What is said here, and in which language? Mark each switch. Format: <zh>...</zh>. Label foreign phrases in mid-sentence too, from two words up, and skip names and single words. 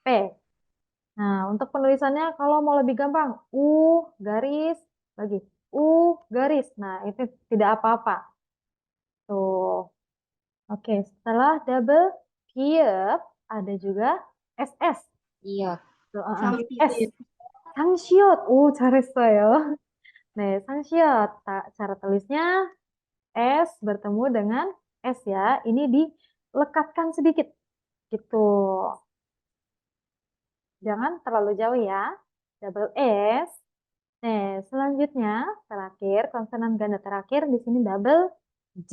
<id>Nah, untuk penulisannya kalau mau lebih gampang, garis lagi. Garis. Nah, itu tidak apa-apa. Tuh. Oke, setelah double biep ada juga SS. Iya. Tuh, Sang S. biep.</id> <ko>상시옷. 오, 잘했어요. 네, 상시옷.</ko> <id>Cara tulisnya S bertemu dengan S ya. Ini dilekatkan sedikit. Gitu. Jangan terlalu jauh ya.</id> <en>Double S.</en> <id>Nah, selanjutnya terakhir konsonan ganda terakhir di sini</id> <en>double J.</en>